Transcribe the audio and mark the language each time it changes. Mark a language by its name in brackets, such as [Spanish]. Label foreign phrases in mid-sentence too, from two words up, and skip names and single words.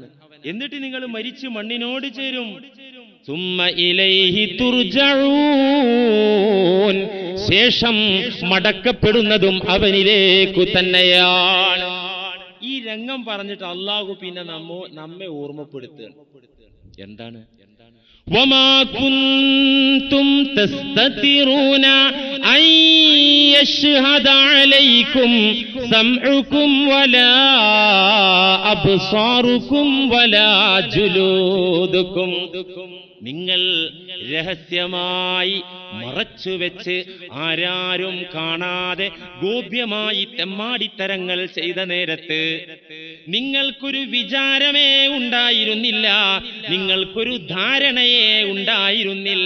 [Malayalam] എന്നിട്ട് നിങ്ങൾ മരിച്ച് മണ്ണിനോട് ചേരും. [Arabic] ثم إليه ترجعون. [Malayalam] ശേഷം മടക്കപ്പെടുന്നതും അവനിലേക്കു തന്നെയാണ്. ഈ രംഗം പറഞ്ഞിട്ട് അള്ളാഹു പിന്നെ നമ്മെ ഓർമ്മപ്പെടുത്തുകയാണ്. എന്താണ്? [Arabic] وما كنتم تستترون أن يشهد عليكم سمعكم ولا أبصاركم ولا جلودكم. [Malayalam] നിങ്ങൾ രഹസ്യമായി മറച്ചുവെച്ച് ആരാരും കാണാതെ ഗോപ്യമായി തെമ്മാടിത്തരങ്ങൾ ചെയ്ത നേരത്ത് നിങ്ങൾക്കൊരു വിചാരമേ ഉണ്ടായിരുന്നില്ല, നിങ്ങൾക്കൊരു ധാരണയെ ഉണ്ടായിരുന്നില്ല.